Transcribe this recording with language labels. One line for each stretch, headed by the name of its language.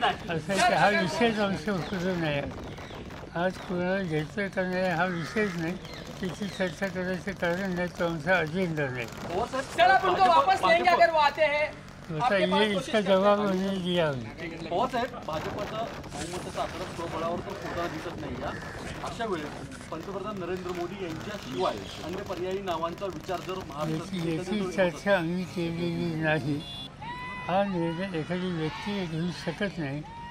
Marathi: असं हा विषयच आमच्या उपयोग नाही. आज कोणाला घ्यायचं का नाही हा विषयच नाही, त्याची चर्चा करायचं कारण नाही, तो आमचा अजेंडा नाही.
Hindi: सर आप उनको वापस लेंगे अगर वो आते हैं?
Marathi: आता
Hindi: ये इसका जवाब उन्हें दिया.
Marathi: पवारसाहेब, भाजपचा बहुमताचा आकडा स्वबळावर तर होताना दिसत नाही. अशा वेळेस पंतप्रधान नरेंद्र मोदी यांच्याशिवाय अन्य पर्यायी नावांचा विचार जर याची चर्चा आम्ही केलेली नाही. हा निर्णय एखादी व्यक्ती घेऊ शकत नाही.